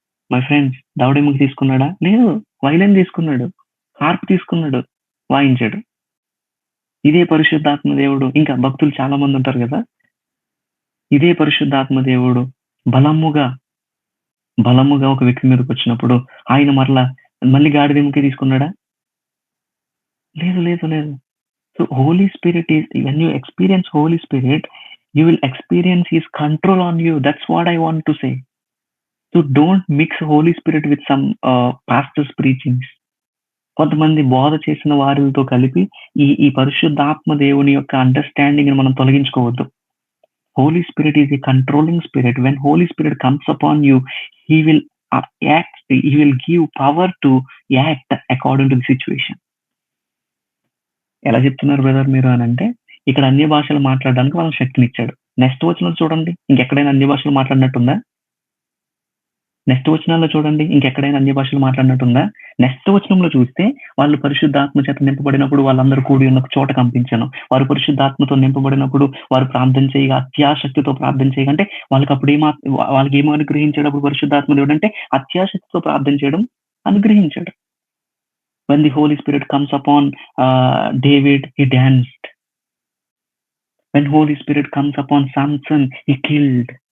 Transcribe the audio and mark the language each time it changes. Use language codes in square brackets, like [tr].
[en] my friends, [te] దవడెముకు తీసుకున్నాడా? లేదు, violin తీసుకున్నాడు, harp తీసుకున్నాడు, వాయించాడు. ఇదే పరిశుద్ధాత్మ దేవుడు, ఇంకా భక్తులు చాలా మంది ఉంటారు కదా, ఇదే పరిశుద్ధాత్మ దేవుడు బలముగా ఒక వ్యక్తి మీదకి వచ్చినప్పుడు ఆయన మళ్ళీ గాడిదెముకే తీసుకున్నాడా? లేదు. [en] So Holy Spirit is, when you experience Holy Spirit, you will experience his control on you. That's what I want to say. So don't mix Holy Spirit with some pastors preachings. [te] కొంతమంది బోధ చేసిన వారితో కలిపి ఈ పరిశుద్ధాత్మ దేవుని యొక్క అండర్స్టాండింగ్ ని మనం తొలగించుకోవద్దు. [en] Holy Spirit is a controlling spirit. When Holy Spirit comes upon you, he will act, he will give power to act according to the situation. [te] ఎలా చెప్తున్నారు బ్రదర్ మీరు అని అంటే, ఇక్కడ అన్య భాషలు మాట్లాడడానికి వాళ్ళకి శక్తినిచ్చాడు. నెక్స్ట్ వచనం చూడండి, ఇంకెక్కడైనా అన్య భాషలు మాట్లాడినట్టుందా? నెక్స్ట్ వచనాల్లో చూడండి, ఇంకెక్కడైనా అన్య భాషలు మాట్లాడినట్టుందా? నెక్స్ట్ వచనంలో చూస్తే, వాళ్ళు పరిశుద్ధాత్మ చేత నింపబడినప్పుడు వాళ్ళందరూ కూడి ఉన్న చోట కంపించాను. వారు పరిశుద్ధాత్మతో నింపబడినప్పుడు వారు ప్రార్థన చేయగా, అత్యాశక్తితో ప్రార్థన చేయగంటే వాళ్ళకి అప్పుడు వాళ్ళకి ఏమో అనుగ్రహించాడు. అప్పుడు పరిశుద్ధాత్మ దేవుడు అంటే అత్యాశక్తితో ప్రార్థన చేయడం అనుగ్రహించాడు. [en] When the Holy Spirit comes upon David, he danced. When Holy Spirit comes upon Samson, he killed.